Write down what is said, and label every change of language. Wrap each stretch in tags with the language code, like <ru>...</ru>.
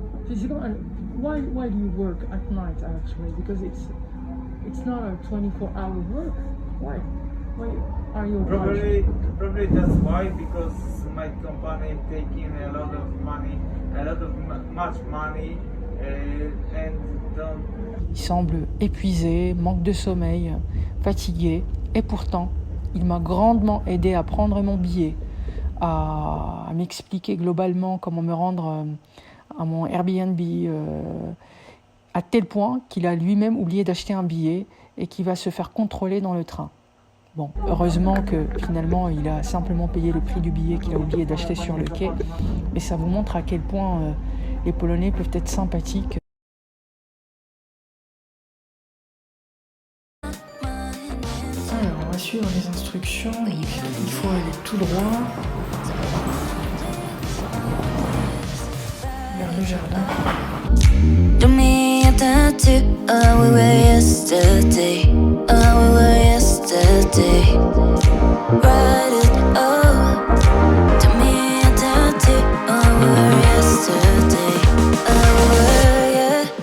<en>Physical, and why do you work at night actually? Because it's not a 24-hour work. Why? Why are you obliged? Probably that's why, because my company taking a lot of money, much money, and don't.</en> <fr>Il semble épuisé, manque de sommeil, fatigué, et pourtant, il m'a grandement aidé à prendre mon billet, à m'expliquer globalement comment me rendre à mon Airbnb, à tel point qu'il a lui-même oublié d'acheter un billet et qu'il va se faire contrôler dans le train. Bon, heureusement que finalement il a simplement payé le prix du billet qu'il a oublié d'acheter sur le quai, mais ça vous montre à quel point les Polonais peuvent être sympathiques. Alors, on va suivre les instructions, il faut aller tout droit vers le jardin.</fr> <en>Do me a tattoo, oh we were yesterday, oh we were yesterday. Write it, oh. Do me a tattoo, oh we were yesterday, oh we were, yeah.</en>